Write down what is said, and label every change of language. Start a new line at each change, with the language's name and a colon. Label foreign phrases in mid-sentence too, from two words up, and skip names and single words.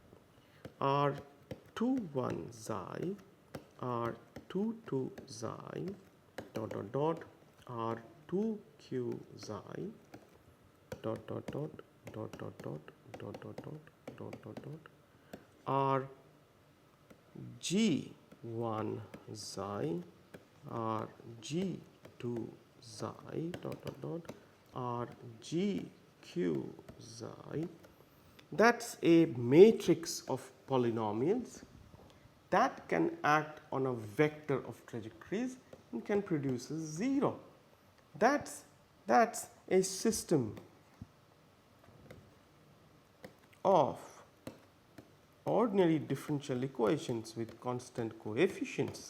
English: R21 xi R22 xi dot dot dot R2q xi dot dot dot dot dot dot dot dot dot dot dot RG1 xi RG2 xi dot dot dot RGQ xi. That's a matrix of polynomials that can act on a vector of trajectories and can produce a 0. That's a system of ordinary differential equations with constant coefficients.